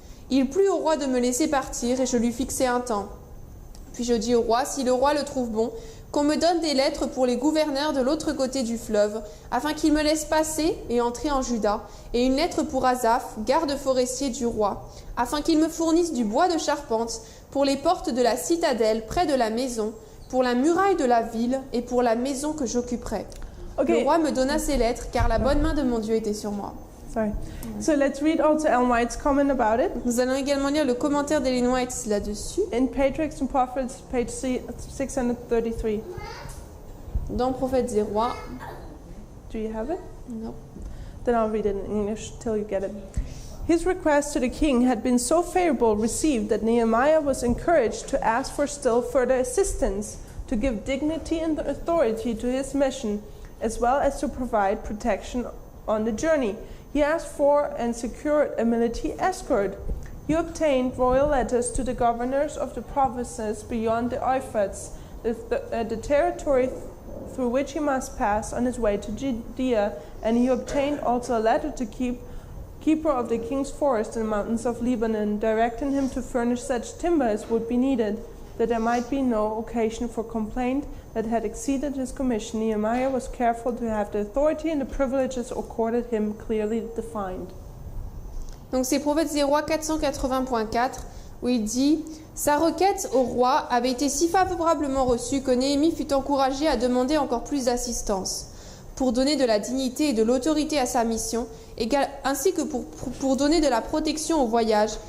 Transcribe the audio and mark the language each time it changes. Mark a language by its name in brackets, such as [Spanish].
[French] Il plut au roi de me laisser partir, et je lui fixai un temps. Puis je dis au roi, si le roi le trouve bon, qu'on me donne des lettres pour les gouverneurs de l'autre côté du fleuve, afin qu'ils me laissent passer et entrer en Juda, et une lettre pour Asaph, garde forestier du roi, afin qu'il me fournisse du bois de charpente pour les portes de la citadelle près de la maison, pour la muraille de la ville et pour la maison que j'occuperai. [English] Okay. [French] Le roi me donna ces lettres, car la bonne main de mon Dieu était sur moi. [English] Sorry. So let's read also Ellen White's comment about it. [French] Nous allons également lire le commentaire d'Ellen White là-dessus, [English] In Patriarchs and Prophets, page 633. [French] dans Prophètes et Rois. [English] Do you have it? [French] Non. [English] Then I'll read it in English till you get it. His request to the king had been so favorable received that Nehemiah was encouraged to ask for still further assistance, to give dignity and authority to his mission, as well as to provide protection on the journey. He asked for and secured a military escort. He obtained royal letters to the governors of the provinces beyond the Euphrates, the territory through which he must pass on his way to Judea, and he obtained also a letter to keeper of the king's forest in the mountains of Lebanon, directing him to furnish such timber as would be needed, that there might be no occasion for complaint that had exceeded his commission. Nehemiah was careful to have the authority and the privileges accorded him clearly defined. [French] Donc c'est Prophètes et Rois 480.4 où il dit « Sa requête au roi avait été si favorablement reçue que Néhémie fut encouragé à demander encore plus d'assistance pour donner de la dignité et de l'autorité à sa mission, ainsi que pour donner de la protection au voyage.